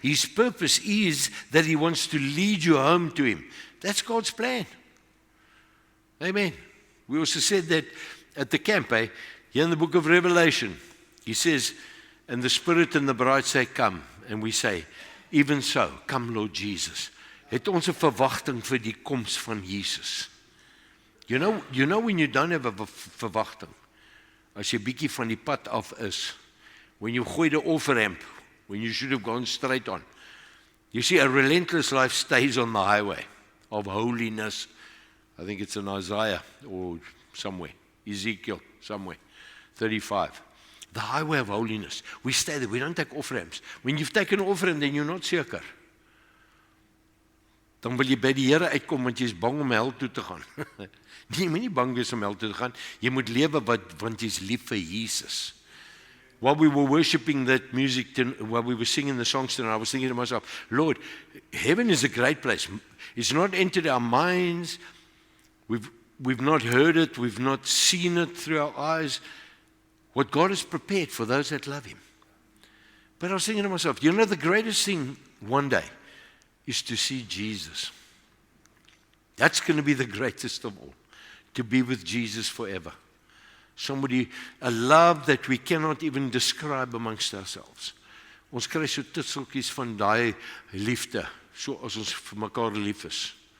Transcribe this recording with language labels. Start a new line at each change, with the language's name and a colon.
English: His purpose is that He wants to lead you home to Him. That's God's plan. Amen. We also said that at the camp, here in the book of Revelation, He says, and the Spirit and the bride say, come. And we say, even so, come Lord Jesus.
Afrikaans: Het ons 'n verwagting vir die koms van Jesus.
English: You know when you don't have a verwagting,
Afrikaans: as jy bietjie van die pad af is,
English: when you gooi the off-ramp, when you should have gone straight on. You see, a relentless life stays on the highway of holiness. I think it's in Isaiah or somewhere, Ezekiel, somewhere, 35. The highway of holiness. We stay there, we don't take off-ramps. When you've taken an off-ramp, then you're not seker.
Afrikaans: Dan wil jy by die Here uitkom, want jy is bang om hel toe te gaan. Nee, jy moet nie bang wees om hel toe te gaan. Jy moet lewe want jy is lief vir Jesus.
English: While we were worshiping that music, while we were singing the songs tonight, I was thinking to myself, Lord, heaven is a great place. It's not entered our minds. We've not heard it. We've not seen it through our eyes. What God has prepared for those that love Him. But I was thinking to myself, you know, the greatest thing one day is to see Jesus. That's going to be the greatest of all, to be with Jesus forever. Somebody, a love that we cannot even describe amongst ourselves.
Afrikaans: Ons kry so titseltjies van daai liefde, so as ons vir mekaar lief is.